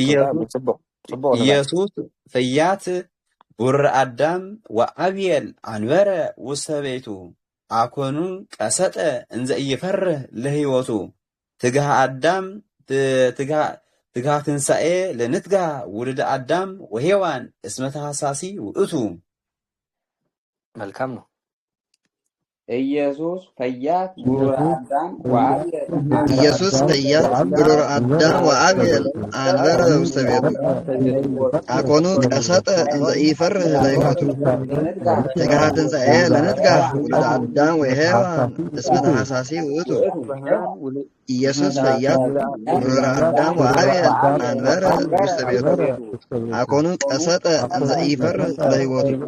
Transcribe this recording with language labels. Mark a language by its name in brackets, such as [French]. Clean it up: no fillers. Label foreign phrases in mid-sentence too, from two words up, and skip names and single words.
[Geez] ኢየሱስ ፈያት ብሩር አዳም ወአብየል አንበረ ውስተ ቤቱ አኮኑ ቀሰጠ እንዘ ኢይፈርህ ለሕይወቱ ትግሃት ትንሣኤ ለንትጋህ ውሉደ አዳም ወሔዋን እስመ ታኅሳሲ ውእቱ። [Amharic] መልካም ነው። [Geez] ኢየሱስ ፈያት ብሩር አዳም ወአብየል አንበረ ውስተ ቤቱ አኮኑ ቀሰጠ እንዘ ኢይፈርህ ለሕይወቱ ትግሃት ትንሣኤ ለንትጋህ ውሉደ አዳም ወሔዋን እስመ ታኅሳሲ ውእቱ ኢየሱስ ፈያት ብሩር አዳም ወአብየል አንበረ ውስተ ቤቱ አኮኑ ቀሰጠ እንዘ ኢይፈርህ ለሕይወቱ